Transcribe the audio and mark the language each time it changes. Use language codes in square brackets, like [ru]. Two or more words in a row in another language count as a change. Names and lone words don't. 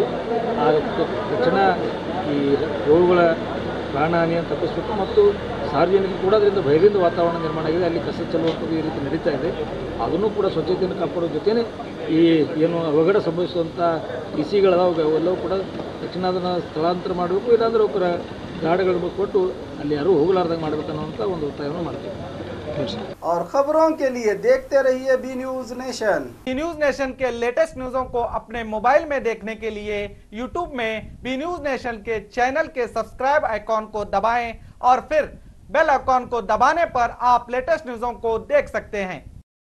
[kn] ತಕ್ಷಣ ಈ ರೋಗಗಳ ಪ್ರಾಣಹಾನಿಯನ್ನು ತಪ್ಪಿಸಬೇಕು ಮತ್ತು ಸಾರ್ವಜನಿಕರು ಕೂಡ ಅದರಿಂದ ಭಯದಿಂದ ವಾತಾವರಣ ನಿರ್ಮಾಣ ಆಗಿದೆ। ಅಲ್ಲಿ ಕಸ ಚೆಲ್ಲುವಂಥದ್ದು ಈ ರೀತಿ ನಡೀತಾ ಇದೆ, ಅದನ್ನು ಕೂಡ ಸ್ವಚ್ಛತೆಯನ್ನು ಕಾಪಾಡೋ ಜೊತೆನೇ ಈ ಏನು ಅವಘಡ ಸಂಭವಿಸುವಂಥ ಟಿ ಸಿಗಳದಾವೆ ಅವೆಲ್ಲವೂ ಕೂಡ ತಕ್ಷಣ ಅದನ್ನು ಸ್ಥಳಾಂತರ ಮಾಡಬೇಕು, ಇಲ್ಲಾಂದರೆ ಅವರ ಗಾಡಿಗಳು ಕೊಟ್ಟು ಅಲ್ಲಿ ಯಾರೂ ಹೋಗಲಾರ್ದಂಗೆ ಮಾಡಬೇಕನ್ನುವಂಥ ಒಂದು ಒತ್ತಾಯವನ್ನು ಮಾಡ್ತೀವಿ। [hi] और खबरों के लिए देखते रहिए बी न्यूज नेशन। बी न्यूज नेशन के [en] latest news [hi] को अपने मोबाइल में देखने के लिए यूट्यूब में बी न्यूज नेशन के चैनल के [en] subscribe icon [hi] को दबाएं और फिर [en] bell icon [hi] को दबाने पर आप [en] latest news [hi] को देख सकते हैं।